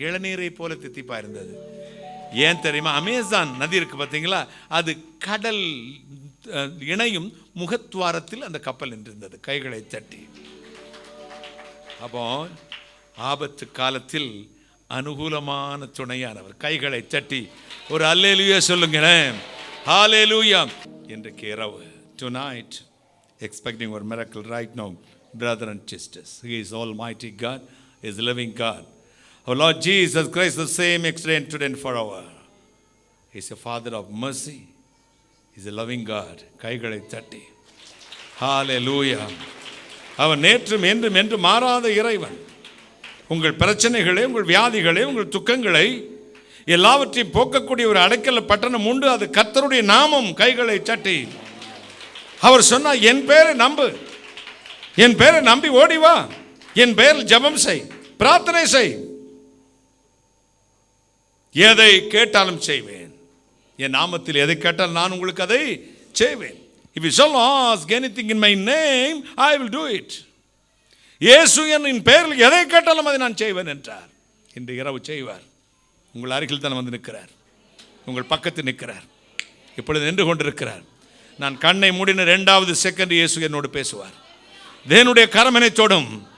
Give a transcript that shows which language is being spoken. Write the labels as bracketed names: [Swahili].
[Tamil] இளநீரை போல தித்திப்பா இருந்தது. ஏன் தெரியுமா, அமேசான் நதி இருக்கு பார்த்தீங்களா, அது கடல் இணையும் முகத்வாரத்தில் அந்த கப்பல் நின்றிருந்தது கைகளை தட்டி. அப்போ ஆபத்து காலத்தில் அனுகூலமான துணையானவர். கைகளை தட்டி ஒரு அல்லேலூயா சொல்லுங்களேன். ஹalleluya. இன்றைக்கு இரவு, [English] tonight expecting ஒரு miracle right now, brother and sisters. He is almighty God, he is living God. Our Lord Jesus Christ the same yesterday and today and forever. He is a father of mercy, he is a loving God. [Tamil] கைகளை தட்டி ஹalleluya. அவர் நேற்றும் என்றும் என்று மாறாத இறைவன். உங்கள் பிரச்சனைகளை, உங்கள் வியாதிகளை, உங்கள் துக்கங்களை எல்லாவற்றையும் போக்கக்கூடிய ஒரு அடைக்கல பட்டணம் உண்டு, அது கர்த்தருடைய நாமம். கைகளை தட்டி அவர் சொன்னார், என் பேரை நம்பு, என் பேரை நம்பி ஓடி வா, என் பெயரில் ஜெபம் செய், பிரார்த்தனை செய், எதை கேட்டாலும் செய்வேன். என் நாமத்தில் எதை கேட்டால் நான் உங்களுக்கு அதை செய்வேன். [English] If you shall ask anything in my name, I will do it. [Tamil] இயேசு என் பெயரில் எதை கேட்டாலும் அதை நான் செய்வேன் என்றார். இன்று இரவு செய்வார். உங்கள் அருகில் தான் வந்து நிற்கிறார், உங்கள் பக்கத்தில் நிற்கிறார், இப்பொழுது நின்று கொண்டிருக்கிறார். நான் கண்ணை மூடின 2வது செகண்ட் இயேசு என்னோடு பேசுவார். தேவனுடைய கரம் என்னை தொடும்.